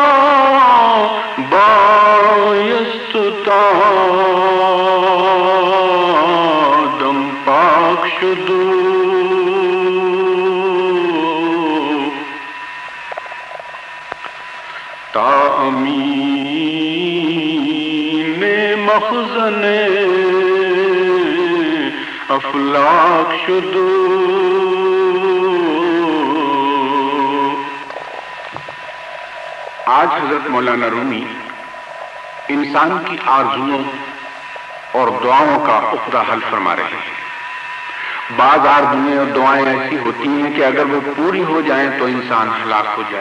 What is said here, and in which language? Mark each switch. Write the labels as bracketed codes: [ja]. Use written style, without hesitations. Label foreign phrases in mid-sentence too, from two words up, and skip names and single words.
[fa] بایست دم پاک شد تا امین مخزن افلاک شد. [ur] آج حضرت مولانا رومی انسان کی آرزوؤں اور دعاؤں کا عقدہ حل فرما رہے ہیں. بعض آرزوئیں اور دعائیں ایسی ہوتی ہیں کہ اگر وہ پوری ہو جائیں تو انسان ہلاک ہو جائے.